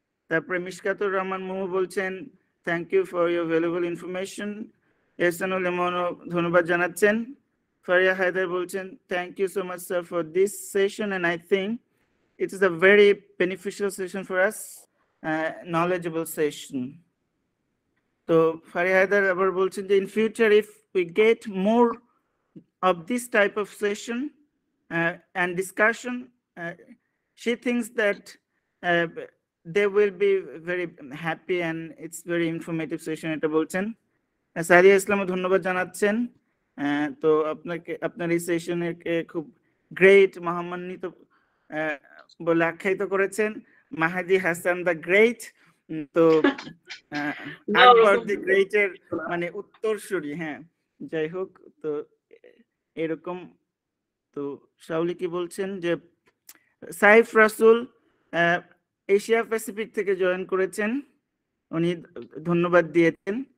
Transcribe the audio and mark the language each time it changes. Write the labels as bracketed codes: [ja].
[bn] তারপরে মিশকাতুর রহমান মোমো বলছেন [en] Thank you for your valuable information. [bn] Ehsanul ইমানও ধন্যবাদ জানাচ্ছেন। ফারিয়া হায়দার বলছেন [en] Thank you so much sir for this session, and I think it is a very beneficial session for us, knowledgeable session. So Faria Haidar [bn] abar bolchen je [en] in future if we get more of this type of session and discussion, she thinks that they will be very happy and it's very informative session [bn] eta bolchen. Sadia ইসলাম ধন্যবাদ জানাচ্ছেন। তো আপনাকে আপনার এই সেশনকে খুব great, মহামান্বিত বলে আখ্যায়িত করেছেন। মাহাদি হাসান দ্য গ্রেট, তো আকবর দি গ্রেটের মানে উত্তরসূরি। হ্যাঁ, যাই হোক, তো এরকম। তো শাওলি কি বলছেন যে সাইফ রাসুল এশিয়া প্যাসিফিক থেকে জয়েন করেছেন, উনি ধন্যবাদ দিয়েছেন।